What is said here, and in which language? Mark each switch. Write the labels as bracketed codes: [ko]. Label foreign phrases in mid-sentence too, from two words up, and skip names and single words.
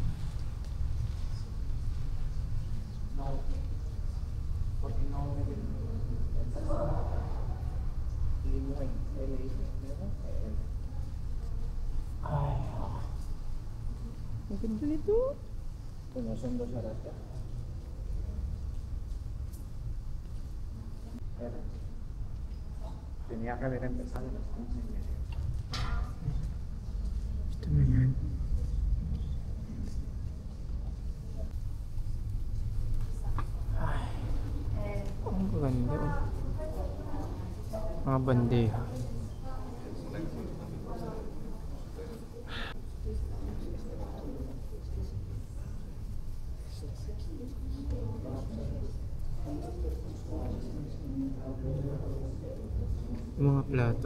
[tl] Ay, ang ganda nito. [es] Conociendo Sarata. Tenía que haber empezado a las 11:30. [tl] Ito na yan. Ay, ang ganda. Oh. Mga bandeja. Yung mga plato.